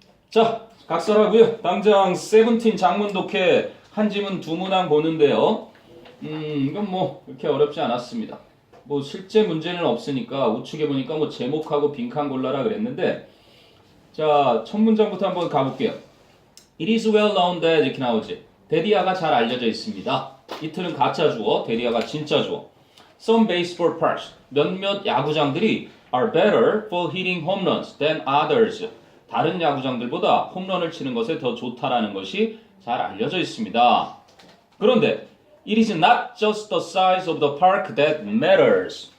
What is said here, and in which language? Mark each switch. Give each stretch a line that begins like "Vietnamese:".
Korean: 자, 각설하고요. 당장 세븐틴 장문 독해 한 지문 두 문항 보는데요. 이건 뭐 이렇게 어렵지 않았습니다. 뭐 실제 문제는 없으니까 우측에 보니까 뭐 제목하고 빈칸 골라라 그랬는데 자, 첫 문장부터 한번 가볼게요.
English: It is well known that
Korean: 이렇게 나오지. 데디아가 잘 알려져 있습니다. 이틀은 가짜 주어, 데디아가 진짜 주어.
English: Some baseball parks,
Korean: 몇몇 야구장들이
English: are better for hitting home runs than others.
Korean: 다른 야구장들보다 홈런을 치는 것에 더 좋다라는 것이 잘 알려져 있습니다. 그런데
English: It is not just the size of the park that matters.